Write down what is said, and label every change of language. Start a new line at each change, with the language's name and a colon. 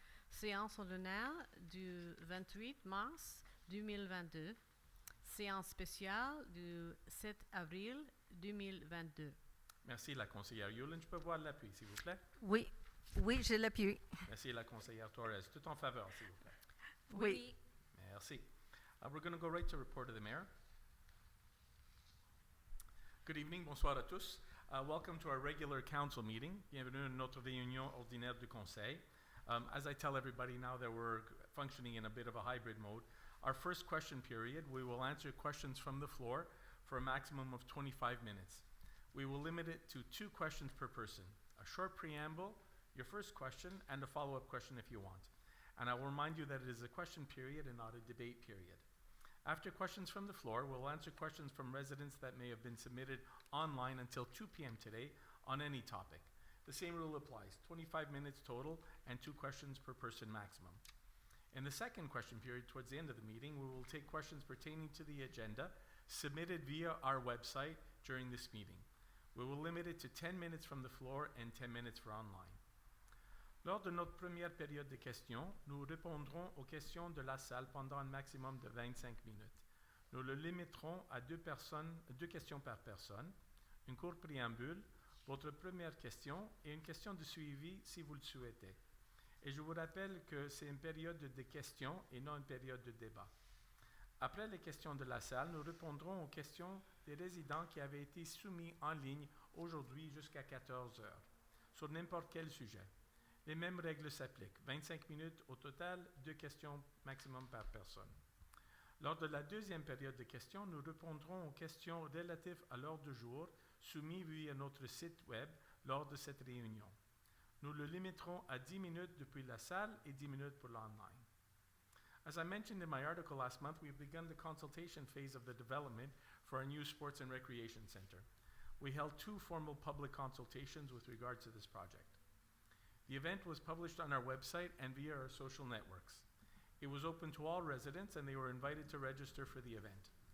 French: Séance ordinaire du 28 mars 2022. Séance spéciale du 7 avril 2022. Merci, la conseillère Hewlin. Je peux voir l'appui, s'il vous plaît? Oui. Oui, je l'appuie. Merci, la conseillère Torres. Tout en faveur, s'il vous plaît? Oui. Merci.
English: We're going to go right to report of the mayor. Good evening,
French: bonsoir à tous.
English: Welcome to our regular council meeting.
French: Bienvenue à notre réunion ordinaire du conseil.
English: As I tell everybody now that we're functioning in a bit of a hybrid mode, our first question period, we will answer questions from the floor for a maximum of 25 minutes. We will limit it to 2 questions per person, a short preamble, your first question, and a follow-up question if you want. And I will remind you that it is a question period and not a debate period. After questions from the floor, we'll answer questions from residents that may have been submitted online until 2 p.m. today on any topic. The same rule applies, 25 minutes total and 2 questions per person maximum. In the second question period, towards the end of the meeting, we will take questions pertaining to the agenda submitted via our website during this meeting. We will limit it to 10 minutes from the floor and 10 minutes for online.
French: Lors de notre première période de questions, nous répondrons aux questions de la salle pendant un maximum de 25 minutes. Nous le limiterons à 2 questions par personne, une courte préambule, votre première question et une question de suivi si vous le souhaitez. Et je vous rappelle que c'est une période de questions et non une période de débat. Après les questions de la salle, nous répondrons aux questions des résidents qui avaient été soumis en ligne aujourd'hui jusqu'à 14 heures, sur n'importe quel sujet. Les mêmes règles s'appliquent. 25 minutes au total, 2 questions maximum par personne. Lors de la deuxième période de questions, nous répondrons aux questions relatives à l'ordre du jour soumis via notre site web lors de cette réunion. Nous le limiterons à 10 minutes depuis la salle et 10 minutes pour l'online.
English: As I mentioned in my article last month, we've begun the consultation phase of the development for our new sports and recreation center. We held 2 formal public consultations with regard to this project. The event was published on our website and via our social networks. It was open to all residents and they were invited to register for the event.